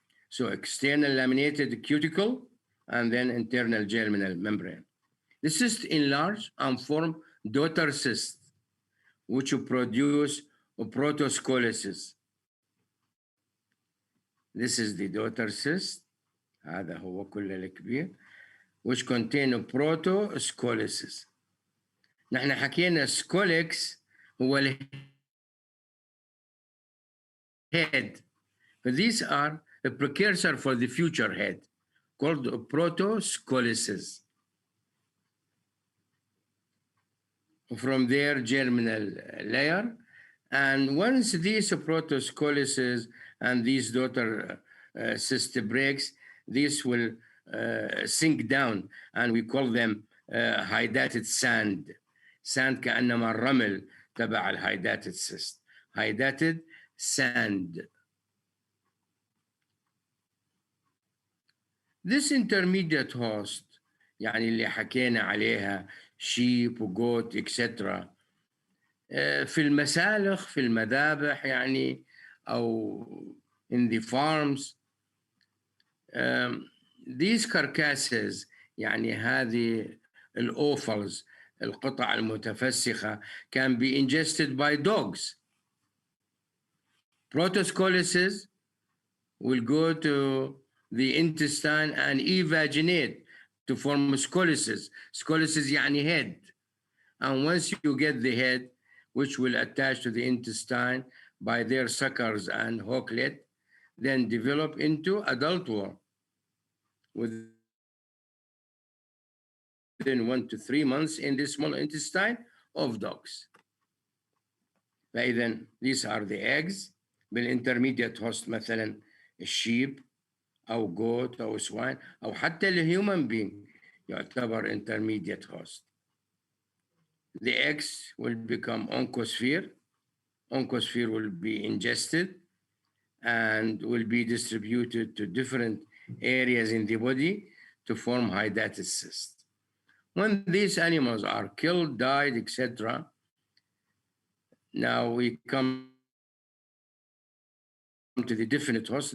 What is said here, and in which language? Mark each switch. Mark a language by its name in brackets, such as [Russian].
[English] So external laminated cuticle, and then internal germinal membrane. The cysts enlarge and form daughter cysts, which produce protoscolices. This is the daughter cyst. [Arabic] هذا هو كل الكبير, [English] which contain protoscolices. [Arabic] نحن حكينا سكوليكس هو head. [English] But these are a precursor for the future head, called protoscolices. From their germinal layer. And once these protoscolices and these daughter cyst breaks, this will sink down, and we call them hydatid sand. [Arabic] Sand كأنما الرمل تبع الhydatid cyst. [English] Hydatid sand. This intermediate host, [Arabic] يعني اللي حكينا عليها [English] sheep وgoat etc. [Arabic] في المسالخ في المذابح يعني أو [English] in the farms, these carcasses [Arabic] يعني هذه الأوفلز القطع المتفسخة [English] can be ingested by dogs. Protoscolices will go to the intestine and evaginate to form scolices. Scolices يعني head. And once you get the head, which will attach to the intestine by their suckers and hooklet, then develop into adult worm within 1 to 3 months in the small intestine of dogs. فإذا these are the eggs. [Arabic] بالintermediate host مثلا الشيب أو goat أو swine أو حتى الhuman being يعتبر intermediate host. [English] The eggs will become oncosphere. Oncosphere will be ingested and will be distributed to different areas in the body to form hydatid cysts. When these animals are killed, died, etc., now we come to the definite host.